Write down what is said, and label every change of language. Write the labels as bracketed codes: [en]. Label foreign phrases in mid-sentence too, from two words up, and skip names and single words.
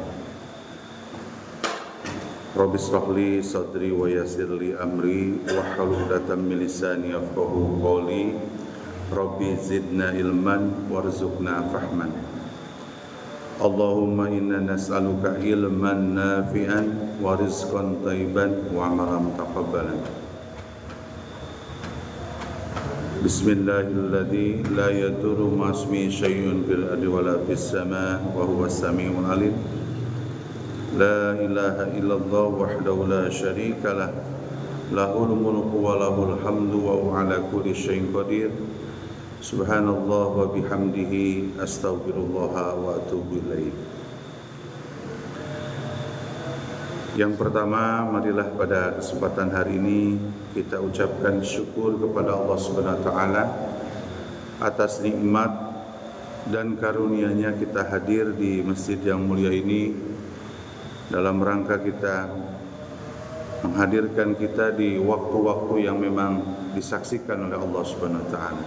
[ar] رب اشرح لي صدري ويسر لي أمري واحلل عقدة من لساني يفقهوا قولي. رب زدنا علما وارزقنا فهما. اللهم إنا نسألك علما نافعا ورزقا طيبا وعملا متقبلا. بسم الله الذي لا يضر مع اسمه شيء في الأرض ولا في السماء وهو السميع العليم. لا إله إلا الله وحده لا شريك له. له الملك وله الحمد وهو على كل شيء قدير. سبحان الله وبحمده أستغفر الله وأتوب إليه. [id] Yang pertama, marilah pada kesempatan hari ini kita ucapkan syukur kepada Allah [ar] سبحانه وتعالى [id] atas nikmat dan karunia-Nya kita hadir di masjid yang mulia ini dalam rangka kita menghadirkan kita di waktu-waktu yang memang disaksikan oleh Allah [ar] سبحانه وتعالى.